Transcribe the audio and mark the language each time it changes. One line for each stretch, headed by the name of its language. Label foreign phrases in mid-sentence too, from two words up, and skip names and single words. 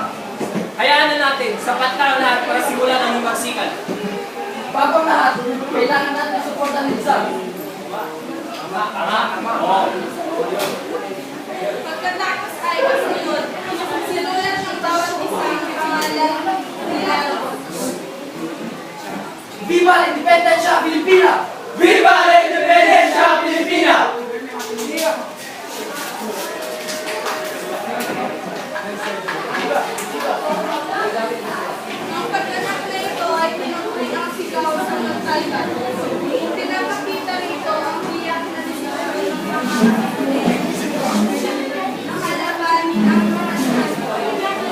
Filipino: Hayaan na natin, sapat na ang lahat para simulan ang himagsikan. Bago ang lahat, kailangan natin suportan ni Rizal. Tama. Oo. Pagkatapos ay masunod, sinulat ng bawat isang pangalan nila.
Spanish: Viva la Independencia Filipina! Viva la Independencia Filipina!
Filipino: Ang pagganap na ito ay pinatuloy ang sigaw sa Montalban. Pinapakita rito ang tiyak na desisyon ng nakalabanin ang mga Espanyol.